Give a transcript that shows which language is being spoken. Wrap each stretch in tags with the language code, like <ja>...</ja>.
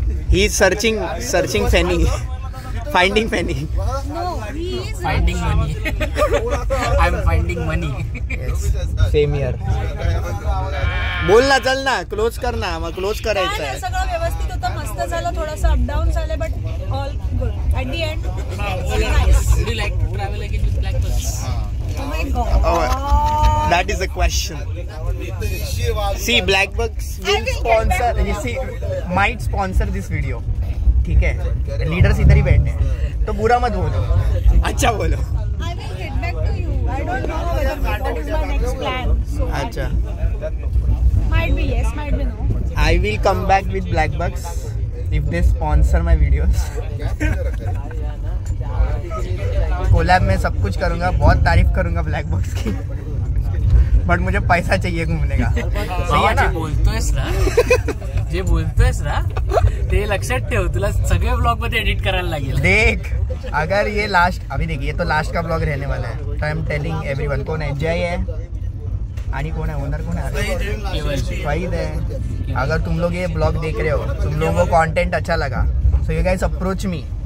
<en>He is searching funny, finding funny. Finding money. I am finding money. Same year.</en> <hi>बोल ना, चल ना, close कर ना.</hi> <mr>मग क्लोज करायचं आहे. सगळं व्यवस्थित होतं, मस्त झालं. थोडंसं अपडाऊन झालं</mr> <en>But all good at the end. Would you like to travel again with Black Bus? Oh my God. That is a question. See, Black Bucks will sponsor. You see, might sponsor this video.</en> <hi>ठीक है, leaders इधर ही बैठे हैं, तो बुरा मत बोलो, अच्छा बोलो.</hi> <en>I will get back to you. I don't know what is my next plan. So</en> <hi>अच्छा.</hi> <en>Might be yes, might be no. I will come back with Black Bucks if they sponsor my videos.</en> <hi>Collab में सब कुछ करूँगा, बहुत तारीफ करूँगा black box की, but मुझे पैसा चाहिए घूमने का. सही है ना?</hi> <mr>जे बोलतोयस ना ते लक्षात ठेव. तुला सगळे ब्लॉग मध्ये एडिट करायला लागेल.</mr> <hi>देख, अगर ये लास्ट, अभी देखिए ये तो लास्ट का ब्लॉग रहने वाला है. तो</hi> <en>I am telling everyone.</en> <hi>कौन है? जय है.</hi> <mr>आणि</mr> <hi>कौन है ओनर? कौन है? वहीद है. अगर तुम लोग ये ब्लॉग देख रहे हो, तुम लोगों को कंटेंट अच्छा लगा,</hi> <en>So you guys approach me.</en>